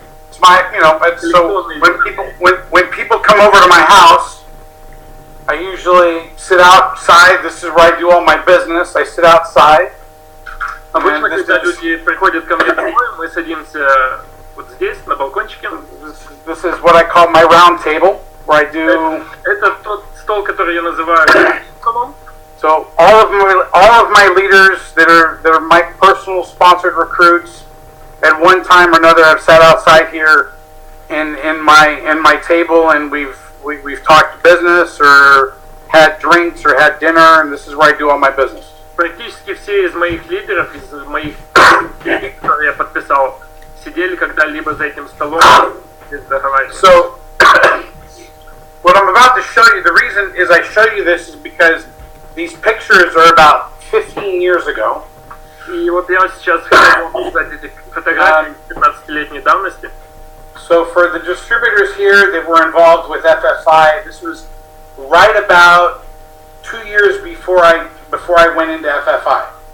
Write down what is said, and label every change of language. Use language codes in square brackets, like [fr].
[en] It's my, so when people come over to my house, I usually sit outside. This is where I do all my business. I sit outside. [ru] Обычно, когда люди приходят ко мне домой, мы садимся вот здесь, на балкончике. [en] This is what I call my round table, where I do. [ru] Это тот стол, который я называю соном. [en] So all of my leaders that are my personal sponsored recruits, at one time or another, have sat outside here in my table, and we've talked business or had drinks or had dinner, and this is where I do all my business. [ru] Практически все из моих лидеров, из моих людей, которые я подписал, сидели когда-либо за этим столом и разговаривали. [en] So, what I'm about to show you, the reason is I show you this is because these pictures are about 15 years ago. [ru] И вот я сейчас хотел вам показать эти фотографии 15-летней давности. [en] So for the distributors here that were involved with FFI, this was right about 2 years before I went into FFI.